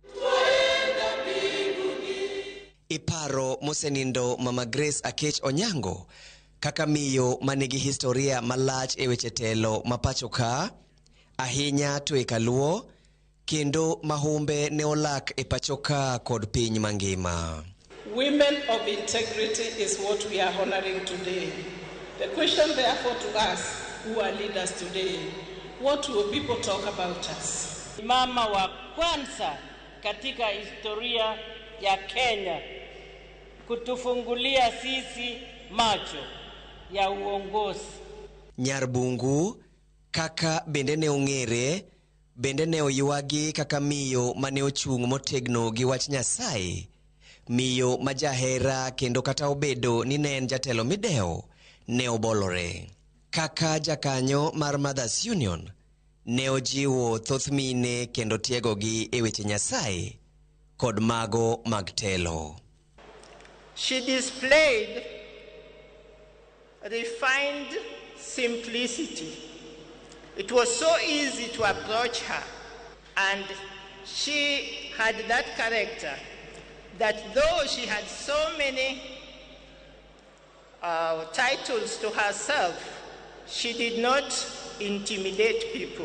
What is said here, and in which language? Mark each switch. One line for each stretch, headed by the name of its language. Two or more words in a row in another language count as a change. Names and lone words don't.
Luo (Kenya and Tanzania): Iparo mosenindo Mama Grace Onyango kaka miyo manigi historia malach e weche telo mapachoka, ahinya to e kaluo, kendo mahumbe ne olak e pachoka kod piny mangima.
English: Women of integrity is what we are honoring today. The question therefore to us who are leaders today, what will people talk about us?
Swahili: Mama wa kwanza katika historia ya Kenya kutufungulia sisi macho ya uongozi.
Luo (Kenya and Tanzania): Nyarbungu kaka bende ne ong'ere, bende ne oywagi kaka miyo mane ochung' motegno gi wach Nyasaye, miyo majahera kendo kata obedo ni ne en jatelo mideo ne obolore. Kaka jakanyo mar Mothers Union ne ojiwo thoth mine kendo tiegogi e weche Nyasaye kod mago mag telo.
English: She displayed refined simplicity. It was so easy to approach her, and she had that character that though she had so many titles to herself, she did not intimidate people.